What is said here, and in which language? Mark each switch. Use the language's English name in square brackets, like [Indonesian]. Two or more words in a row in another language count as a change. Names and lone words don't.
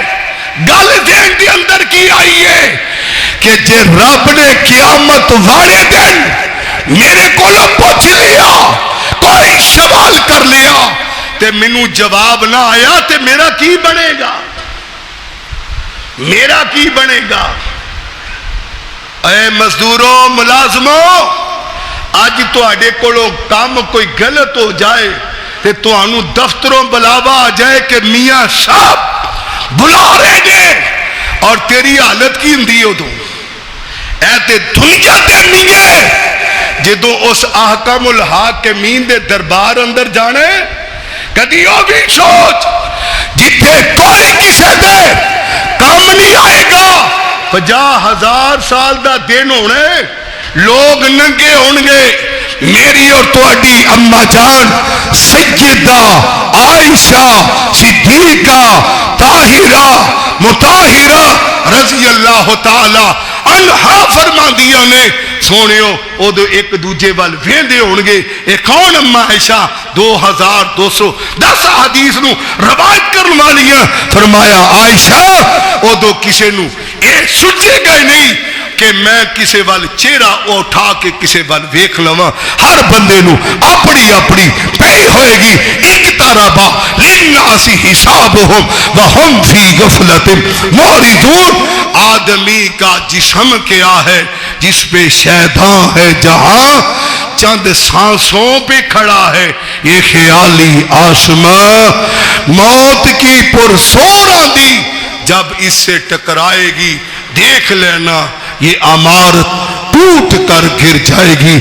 [Punjabi] گل دین دے اندر کی آئی ہے کہ جے رب نے قیامت والے دن میرے کو پوچھ لیا، کوئی سوال کر لیا تے مینوں جواب نہ آیا تے میرا کی بنے گا؟ میرا کی بنے گا؟ اے مزدوروں، ملازموں، اج تواڈے کولوں کام کوئی غلط ہو جائے تے تانوں دفتروں بلاوا آ جائے کہ میاں صاحب بلا رہے نے، اور تیری حالت کی ہوندی ادوں؟ اے تے دنیا تے نہیں ہے جدوں اس احکام الحاکمین دے دربار اندر جانے. کدی او بھی سوچ جتھے کوئی کسے دے کام نہیں آئے گا، 50,000 سال دا دن ہونے، لوگ ننگے ہونگے. میری اور تواڈی اما جان سیدہ عائشہ صدیقہ طاہرہ مطہرہ رضی اللہ تعالی عنہا فرماندیاں نے، سونیو ادو ایک دوجے وال ویندے ہونگے، اے کون اما عائشہ 2210 حدیث نو روایت کرن والیاں. فرمایا عائشہ ادو کسے نو اے سوچے گا نہیں کہ میں کسے وال چہرہ اٹھا کے کسے وال ویکھ لواں. ہر بندے نو اپنی اپنی پئی ہوئے گی. [Arabic] اقترب للناس حسابهم وهم فی غفلۃ معرضون. [Urdu] آدمی کا جسم کیا ہے؟ جس پہ شیطان ہے جہاں چند سانسوں پہ کھڑا ہے. یہ خیالی آسمان موت کی پرسور آندھی جب اس سے ٹکرائے گی، دیکھ لینا یہ عمارت ٹوٹ کر گر جائے گی.